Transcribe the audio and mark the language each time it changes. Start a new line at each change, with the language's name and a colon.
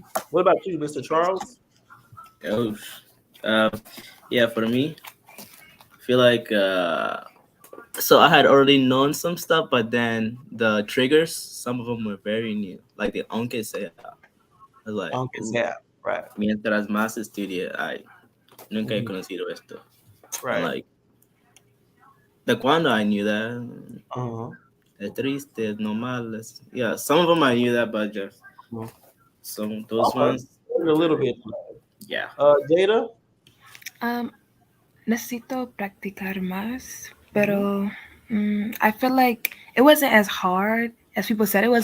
English: What about you, Mr. Charles? Oh, yeah, for me, I feel like so I had already known some stuff, but then the triggers, some of them were very new, like the aunque sea. I was like, ooh, Yeah, right.
Spanish: mientras más estudie, I nunca he conocido esto.
English: Right. And like, the cuando I knew that. Es triste, es normal. Yeah, some of them I knew that, but just some those ones. A little bit. Yeah. Jada? Necesito practicar más, pero I feel like it wasn't as hard as people said it was.